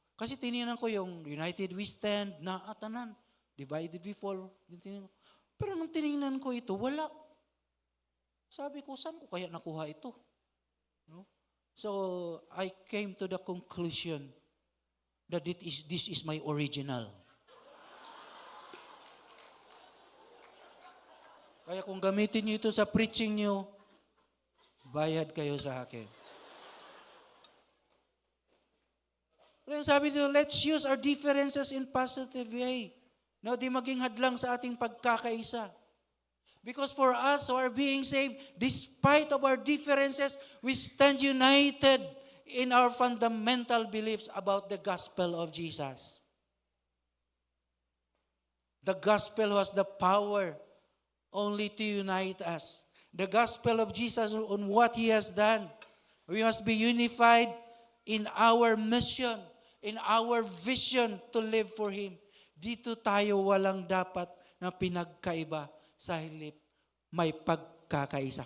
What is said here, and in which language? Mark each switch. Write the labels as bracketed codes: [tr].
[tl] Kasi tiningnan ko yung [en] United We Stand, [tl] naatanan, [en] Divided We Fall. [tl] Pero nung tiningnan ko ito, wala. Sabi ko, saan ko kaya nakuha ito? No? [en] So I came to the conclusion that this is my original. [tl] Kaya kung gamitin niyo ito sa preaching niyo, bayad kayo sa akin. Pero sabi dito, [en] let's use our differences in positive way. No, [tl] di maging hadlang sa ating pagkakaisa. [en] Because for us who are being saved, despite of our differences, we stand united in our fundamental beliefs about the gospel of Jesus. The gospel has the power only to unite us. The gospel of Jesus on what He has done. We must be unified in our mission, in our vision to live for Him. [tl] Dito tayo walang dapat na pinagkaiba sa halip may pagkakaisa.